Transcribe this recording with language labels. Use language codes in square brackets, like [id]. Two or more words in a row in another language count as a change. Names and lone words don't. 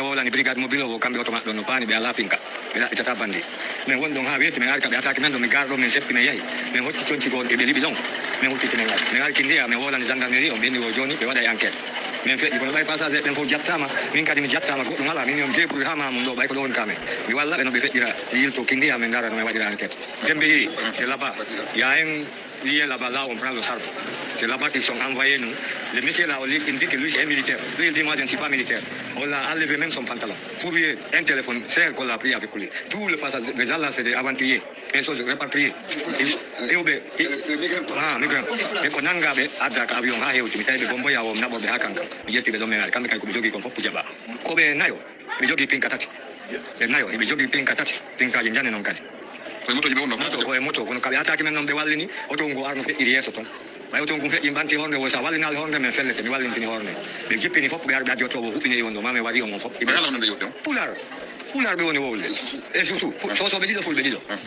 [ff] wolani [fr] brigade mobile [ff] o kamɓe oto maɓɓe ɗon no paani ɓe ala pinka ɓe ɗaɓɓitata bandi min woni ɗon ha weeti min ari ka ɓe attaque men ɗon mi garɗo min seppi min yahi min hocci tonci gonɗe ɓe liɓi ɗon min huttiti min ari min ari kindiya min wolani gendarmerie on ɓenni o joni ɓe waɗa e enquête min feƴƴi kono ɓay passager ɓen fof jattama min kadi mi jattama goɗɗum ala min yon débrouille ha mamum ɗo ɓay ko ɗo woni kamen mi walla ɓe no ɓe feƴƴira yilto kindiya min gara no min waɗira enquête dembe yehi [fr] c'est là-bas il y a un lié là-bas là on prend le sarde c'est là-bas qu'ils sont envoyés nous le monsieur là il dit que lui c'est un militaire lui il dit moi je ne suis pas militaire on l'a enlevé même son pantalon fourrier un téléphone c'est qu'on l'a pris avec lui tout le passage les gens là c'est des aventuriers et choses répatriés et [ff] oɓe migrant e ko nangaɓe addaka avion ha hewti mi tawi ɓe bomboya o naɓoɓe ha kanka mi ƴettiɓe ɗon men ari kamɓe kay koɓe jogui kon fof jaɓa koɓe nayo ɓe jogui pinka tati ɓe nayo eɓe jogui pinka tati pinkaji jane noon kadi koye moto kono kaɓe attaque men noon ɓe wallini oto ngo arno feƴƴiri yeeso toon ɓay oto ngu feƴƴi mbanti horde wo sa wallinali horde men fellete mi wallintini horde ɓe jippini fof ɓe ari ɓe addi ottoɓo huɓɓini on ɗo mami waɗi on on fof pular ɓe woni wowlde e surtout sosoɓe ɗiɗo fulɓe ɗiɗo